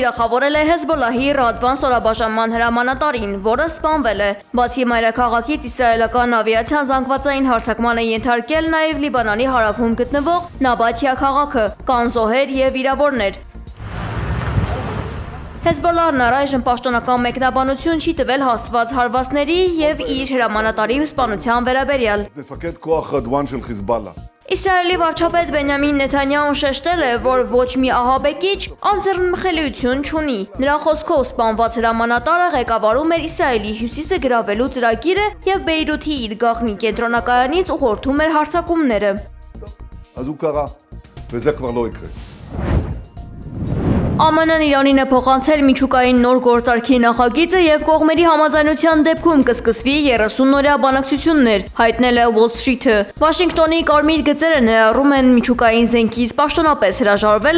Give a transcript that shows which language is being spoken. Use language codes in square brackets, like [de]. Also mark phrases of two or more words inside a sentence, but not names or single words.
[hy] թիրախավորել է Հեզբոլլահի Ռադվան ստորաբաժանման հրամանատարին, որը սպանվել է։ Բացի մայրաքաղաքից իսրայելական ավիացիան զանգվածային հարձակման է ենթարկել նաև Լիբանանի հարավում գտնվող Նաբաթիա քաղաքը, կան զոհեր եւ վիրավորներ։ Հեզբոլլահն առայժմ պաշտոնական մեկնաբանություն չի տվել հասցված հարվածների եւ իր հրամանատարի սպանության վերաբերյալ։ [he] מפקד כוח רדואן של חיזבאללה. [hy] Իսրայելի վարչապետ Բենյամին Նեթանյահուն շեշտել է, որ ոչ մի ահաբեկիչ անձեռնմխելիություն չունի։ Նրա խոսքով սպանված հրամանատարը ղեկավարում էր Իսրայելի հյուսիսը գրավելու ծրագիրը եւ Բեյրութի իր գաղտնի կենտրոնակայանից ուղղորդում էր հարձակումները։ [he] אז הוא קרה, וזה כבר לא יקרה. [hy] ԱՄՆ-ն Իրանին է փոխանցել միջուկային նոր գործարքի նախագիծը եւ կողմերի համաձայնության դեպքում կսկսվի 30-օրյա բանակցություններ, հայտնել է Wall Street-ը։ Վաշինգտոնի կարմիր գծերը ներառում են միջուկային զենքից պաշտոնապես հրաժարվելը,